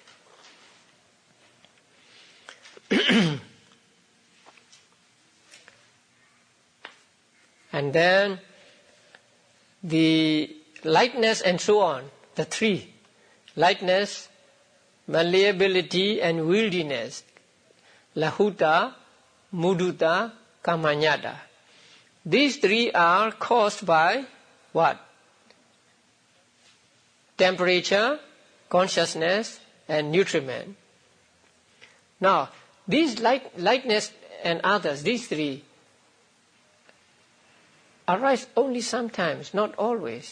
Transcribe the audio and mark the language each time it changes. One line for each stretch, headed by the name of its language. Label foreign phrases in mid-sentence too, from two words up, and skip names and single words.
English: And then the lightness and so on, the 3, lightness, malleability and wieldiness,
Pali: lahuta, mudita, kamanyata.
English: These 3 are caused by what? Temperature, consciousness and nutriment. Now, these lightness and others, these 3, arise only sometimes, not always.